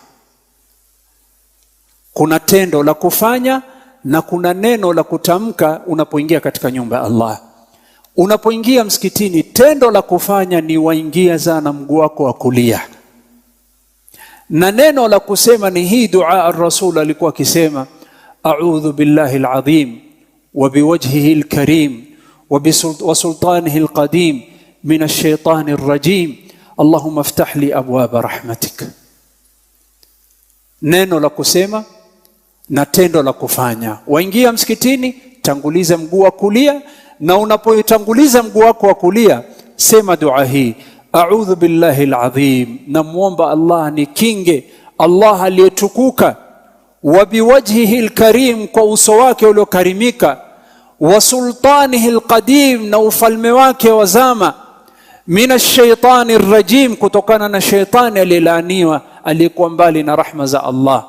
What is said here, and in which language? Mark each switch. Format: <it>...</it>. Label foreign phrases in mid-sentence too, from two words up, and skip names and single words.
<sw>Kuna tendo la kufanya na kuna neno la kutamka unapoingia katika nyumba ya Allah. Unapoingia msikitini, tendo la kufanya ni waingia zana mguu wako wa kulia, na neno la kusema ni hii dua ar-Rasul alikuwa akisema,</sw> <ar>أعوذ بالله العظيم وبوجهه الكريم وسلطانه القديم من الشيطان الرجيم، اللهم افتح لي أبواب رحمتك.</ar> <sw>Neno la kusema na tendo la kufanya. Waingia msikitini, tanguliza mguu wa kulia, na unapoitanguliza mguu wako wa kulia, sema dua hii:</sw> <ar>أعوذ بالله العظيم,</ar> <sw>namuomba Allah nikinge, Allah aliyetukuka,</sw> <ar>وبوجهه الكريم,</ar> <sw>kwa uso wake uliokarimika,</sw> <ar>وسلطانه القديم,</ar> <sw>na ufalme wake wa zama,</sw> <ar>من الشيطان الرجيم,</ar> <sw>kutokana na shaitani aliyelaaniwa, aliyekuwa mbali na rahma za Allah.</sw>